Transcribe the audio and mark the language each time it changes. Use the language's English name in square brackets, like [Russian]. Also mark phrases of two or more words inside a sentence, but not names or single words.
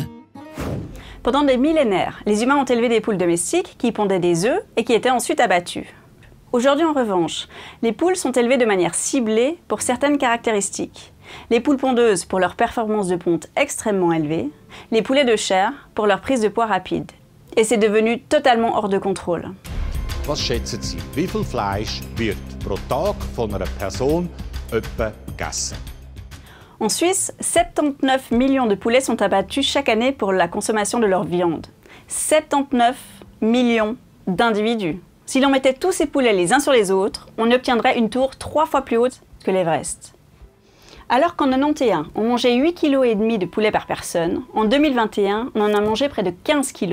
[French] Pendant des millénaires, les humains ont élevé des poules domestiques qui pondaient des œufs et qui étaient ensuite abattues. Aujourd'hui, en revanche, les poules sont élevées de manière ciblée pour certaines caractéristiques. Les poules pondeuses pour leur performance de ponte extrêmement élevée, les poulets de chair pour leur prise de poids rapide. Et c'est devenu totalement hors de contrôle. [German] Was schätzen Sie, wie viel Fleisch wird pro Tag von einer Person etwa gegessen? [French] En Suisse, 79 millions de poulets sont abattus chaque année pour la consommation de leur viande. 79 millions d'individus. Si l'on mettait tous ces poulets les uns sur les autres, on obtiendrait une tour 3 fois plus haute que l'Everest. Alors qu'en 91, on mangeait 8,5 kg de poulet par personne, en 2021, on en a mangé près de 15 kg.